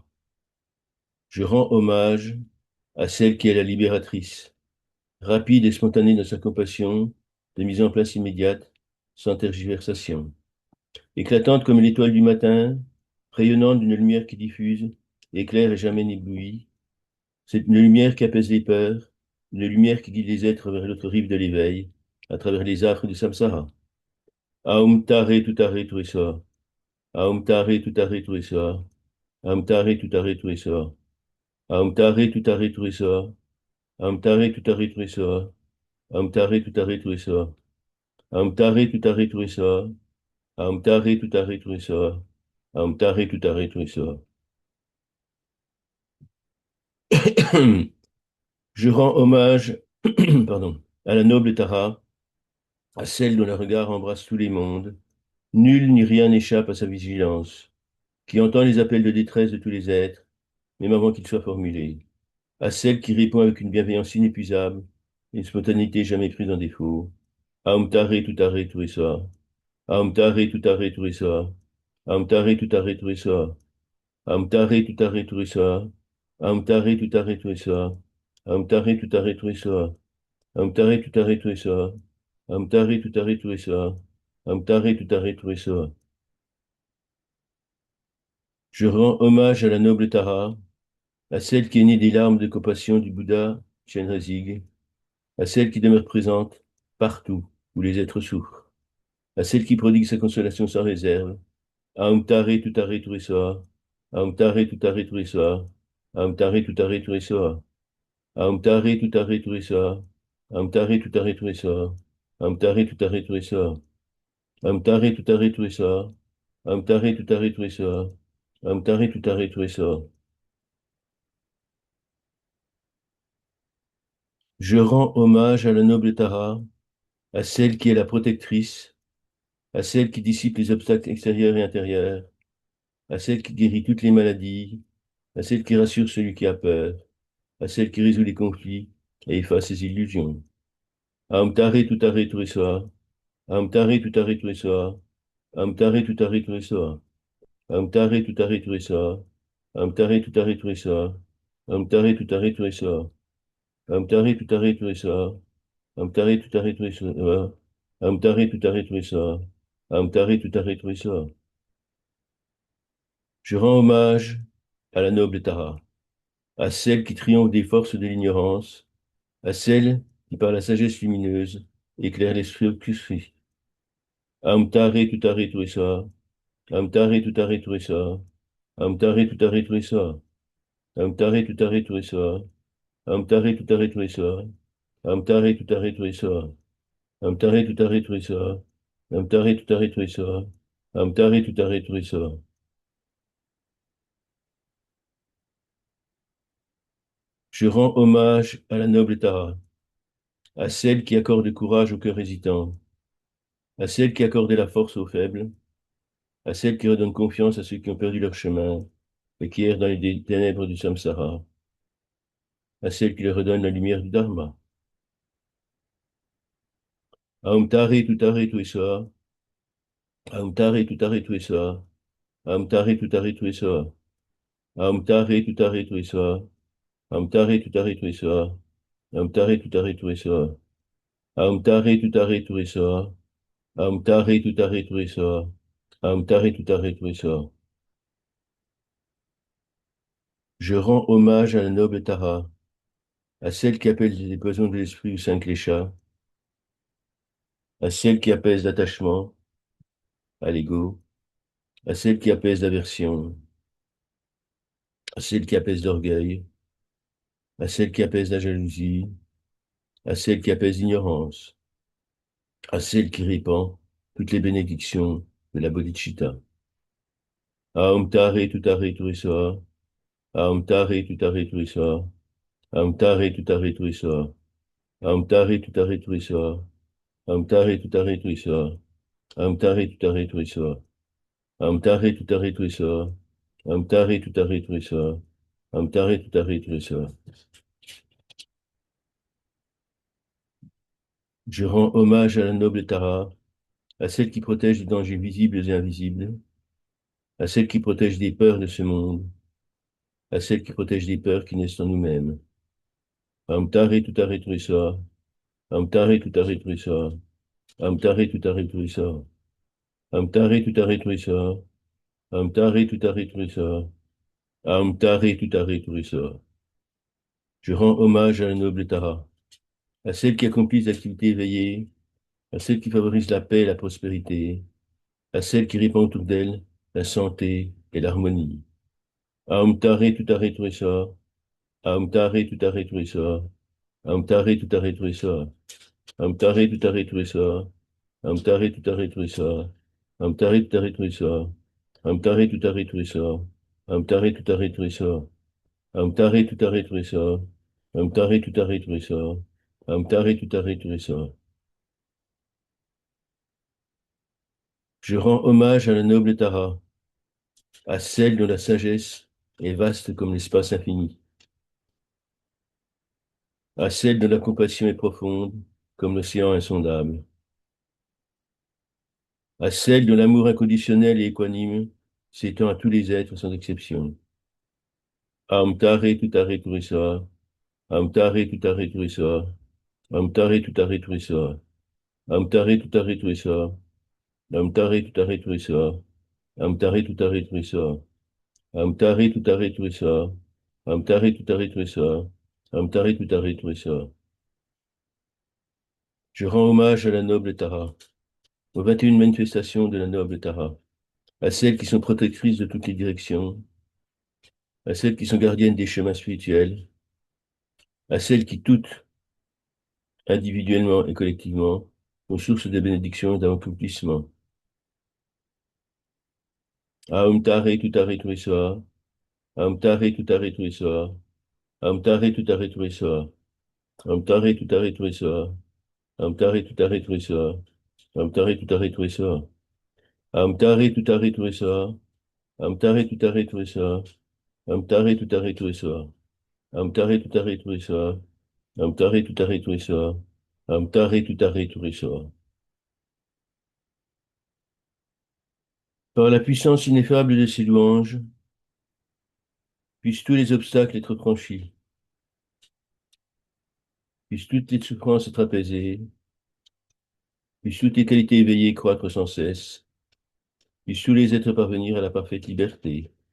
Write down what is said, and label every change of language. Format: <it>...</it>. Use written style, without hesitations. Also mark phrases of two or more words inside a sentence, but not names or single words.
<fr>Je rends hommage à celle qui est la libératrice, rapide et spontanée dans sa compassion, de mise en place immédiate, sans tergiversation. Éclatante comme l'étoile du matin, rayonnante d'une lumière qui diffuse, éclaire et jamais n'éblouit. C'est une lumière qui apaise les peurs, une lumière qui guide les êtres vers l'autre rive de l'éveil, à travers les affres du samsara.</fr> <sa>Aum tare tutare turiswa. Aum tare tutare turiswa. Aum tare tutare turiswa. Aum tare tutare turiswa. Aum tare tutare turiswa. Aum tare tutare turiswa. Aum tare tutare turiswa. Aum tare tutare turiswa. Aum tare tutare turiswa.</sa> <fr>Je rends hommage, pardon, à la noble Tara, à celle dont le regard embrasse tous les mondes. Nul ni rien n'échappe à sa vigilance, qui entend les appels de détresse de tous les êtres, même avant qu'ils soient formulés. À celle qui répond avec une bienveillance inépuisable et une spontanéité jamais prise en défaut.</fr> <sa>Aum tare tutare turiswa. Aum tare tutare turiswa. Aum tare tutare turiswa. Aum tare tutare turiswa. Aum tare tutare turiswa. Aum tare tutare turiswa. Amtare tutare tuisa. Amtare tutare tuisa. Amtare tutare tuisa.</sa> <fr>Je rends hommage à la noble Tara, à celle qui est née des larmes de compassion du Bouddha Chenrezig, à celle qui demeure présente partout où les êtres souffrent, à celle qui prodigue sa consolation sans réserve.</fr> <sa>Amtare tutare tuisa. Amtare tutare tuisa. Amtare tutare tuisa. Amtare tutare tuisa. Amtare tutare tuisa. Amtare tutare tuisa. Amtare tutare tuisa. Amtare tutare tuisa. Amtare tutare tuisa.</sa> <fr>Je rends hommage à la noble Tara, à celle qui est la protectrice, à celle qui dissipe les obstacles extérieurs et intérieurs, à celle qui guérit toutes les maladies, à celle qui rassure celui qui a peur, à celle qui résout les conflits et efface ses illusions.</fr> <sa>Amtare tutare tuisa. Amtare tutare tuisa. Amtare tutare tuisa. Amtare tutare tuisa. Amtare tutare tuisa. Amtare tutare tuisa. Amtare tutare tuisa. Amtare tutare tuisa. Amtare tutare tuisa. Amtare tutare tuisa.</sa> <fr>Je rends hommage à la noble Tara, à celle qui triomphe des forces de l'ignorance, à celle qui, par la sagesse lumineuse, éclaire l'esprit obscurci.</fr> <sa>Amtare tutare tuisa. Amtare tutare tuisa. Amtare tutare tuisa. Amtare tutare tuisa. Amtare tutare tuisa. Amtare tutare tuisa. Amtare tutare tuisa. Amtare tutare tuisa. Amtare tutare tuisa.</sa> <fr>Je rends hommage à la noble Tara, à celle qui accorde courage au cœur hésitant, à celle qui accorde la force aux faibles, à celle qui redonne confiance à ceux qui ont perdu leur chemin et qui errent dans les ténèbres du samsara, à celle qui leur redonne la lumière du dharma.</fr> <sa>Aum tare tutare tuesoa, aum tare tutare tuesoa, aum tare tutare tuesoa, aum tare tutare tuesoa, aum tare tutare tuesoa, aum tare tutare tuesoa, aum tare tutare tuesoa, aum tare tutare tuesoa, aum tare tutare tuesoa.</sa> <fr>Je rends hommage à la noble Tara, à celle qui appelle les poisons de l'esprit ou cinq léchas, à celle qui apaise l'attachement, à l'ego, à celle qui apaise l'aversion, à celle qui apaise l'orgueil, à celle qui apaise la jalousie, à celle qui apaise l'ignorance, à celle qui répand toutes les bénédictions de la bodhicitta.</fr> <sa>Aum tare tutare turisoa, aum tare tutare turisoa, aum tare tutare turisoa, aum tare tutare turisoa, aum tare tutare turisoa, aum tare tutare turisoa, aum tare tutare turisoa, aum tare tutare turisoa, aum tare tutare turisoa.</sa> <fr>Je rends hommage à la noble Tara, à celle qui protège des dangers visibles et invisibles, à celle qui protège des peurs de ce monde, à celle qui protège des peurs qui naissent en nous-mêmes.</fr> <sa>Amtare tutare tuisa, amtare tutare tuisa, amtare tutare tuisa, amtare tutare tuisa, amtare tutare tuisa, amtare tutare tuisa.</sa> <fr>Je rends hommage à la noble Tara, à celle qui accomplit les activités éveillées, à celle qui favorise la paix et la prospérité, à celle qui répand autour d'elle la santé et l'harmonie.</fr> <sa>Aum tare tutare tuisa, aum tare tutare tuisa, aum tare tutare tuisa, aum tare tutare tuisa, aum tare tutare tuisa, aum tare tutare tuisa, aum tare tutare tuisa, aum tare tutare tuisa, aum tare tutare tuisa, aum tare tutare tuisa, aum tare tutare tuisa.</sa> <fr>Je rends hommage à la noble Tara, à celle dont la sagesse est vaste comme l'espace infini, à celle dont la compassion est profonde comme l'océan insondable, à celle dont l'amour inconditionnel et équanime s'étend à tous les êtres sans exception.</fr> <sa>Amtare tutare turisa, amtare tutare turisa, amtare tutare turisa, amtare tutare turisa, amtare tutare turisa, amtare tutare turisa, amtare tutare turisa, amtare tutare turisa, amtare tutare turisa.</sa> <fr>Je rends hommage à la noble Tara, aux 21 manifestations de la noble Tara, à celles qui sont protectrices de toutes les directions, à celles qui sont gardiennes des chemins spirituels, à celles qui toutes, individuellement et collectivement, sont source de bénédiction et d'accomplissement.</fr> <sa>Aum tare tutare tuisoa, aum tare tutare tuisoa, aum tare tutare tuisoa, aum tare tutare tuisoa, aum tare tutare tuisoa, aum tare tutare tuisoa, aum tare tutare tuisoa, aum tare tutare tuisoa, aum tare tutare tuisoa, aum tare tutare tuisoa, aum tare tutare tuisoa, aum tare tutare tuisoa.</sa> <fr>Par la puissance ineffable de ses louanges, puissent tous les obstacles être franchis, puissent toutes les souffrances être apaisées, puissent toutes les qualités éveillées croître sans cesse, puissent tous les êtres parvenir à la parfaite liberté.</fr>